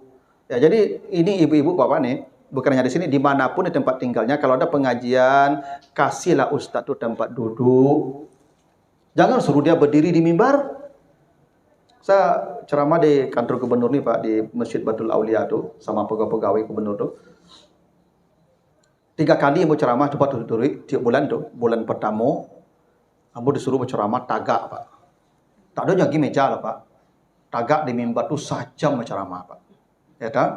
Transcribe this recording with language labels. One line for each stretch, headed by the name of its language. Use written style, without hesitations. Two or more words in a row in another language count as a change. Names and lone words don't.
Indonesian: Ya, jadi ini ibu-ibu Bapak nih, bukan hanya di sini, dimanapun di tempat tinggalnya, kalau ada pengajian, kasihlah ustaz tu tempat duduk. Jangan suruh dia berdiri di mimbar. Saya ceramah di kantor gubernur nih Pak, di Masjid Batul Aulia tu, sama pegawai gubernur tu. 3 kali ambo ceramah tempat duduk tiap bulan tu. Bulan pertama, ambo disuruh berceramah tagak Pak. Tak ada lagi meja lah Pak. Tagak di mimbar tu sajam berceramah Pak. Ya tak?